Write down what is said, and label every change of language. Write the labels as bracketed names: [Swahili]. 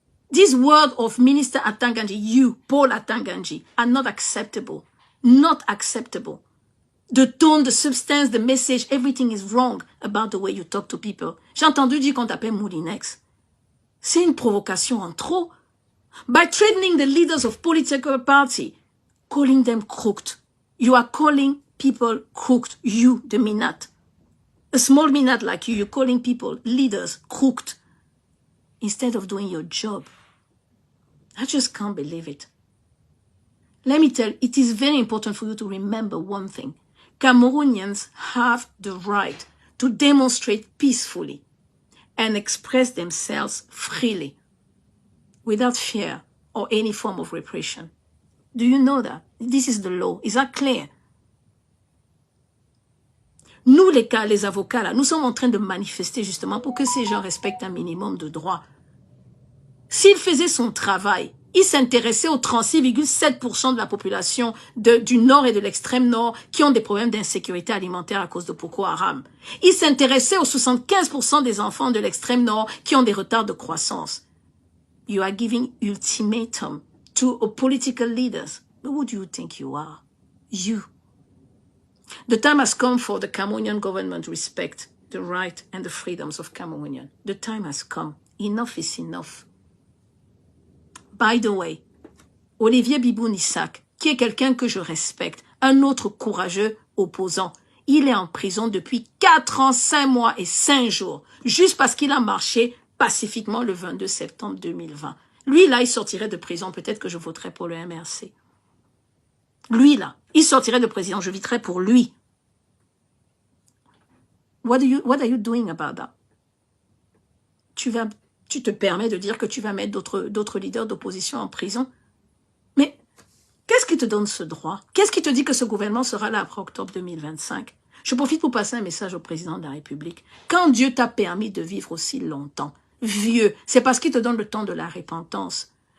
[English] This word of Minister Atanganji, you, Paul Atanganji, are not acceptable. Not acceptable. The tone, the substance, the message, everything is wrong about the way you talk to people. [French] J'ai entendu dire qu'on t'appelle Moulinex. C'est une provocation en trop. [English] By threatening the leaders of political party, calling them crooked. You are calling people crooked. You, the Minat. A small Minat like you, you're calling people, leaders, crooked. Instead of doing your job. I just can't believe it. Let me tell you, it is very important for you to remember one thing. Cameroonians have the right to demonstrate peacefully and express themselves freely without fear or any form of repression. Do you know that? This is the law. Is that clear? [French] Nous, les avocats, là, nous sommes en train de manifester justement pour que ces gens respectent un minimum de droits. S'il faisait son travail, il s'intéressait aux 36,7% de la population du Nord et de l'extrême Nord qui ont des problèmes d'insécurité alimentaire à cause de Boko Haram. Il s'intéressait aux 75% des enfants de l'extrême Nord qui ont des retards de croissance. [English] You are giving ultimatum to political leaders. But who do you think you are? You. The time has come for the Cameroonian government to respect the right and the freedoms of Cameroonians. The time has come. Enough is enough. By the way, [French] Olivier Biboun-Issac, qui est quelqu'un que je respecte, un autre courageux opposant, il est en prison depuis 4 ans, 5 mois et 5 jours, juste parce qu'il a marché pacifiquement le 22 septembre 2020. Lui, là, il sortirait de prison. Peut-être que je voterais pour le MRC. Lui, là, il sortirait de prison. Je voterais pour lui. [English] What are you doing about that? [French] Tu te permets de dire que tu vas mettre d'autres leaders d'opposition en prison? Mais qu'est-ce qui te donne ce droit? Qu'est-ce qui te dit que ce gouvernement sera là après octobre 2025? Je profite pour passer un message au président de la République. Quand Dieu t'a permis de vivre aussi longtemps, vieux, c'est parce qu'il te donne le temps de la repentance.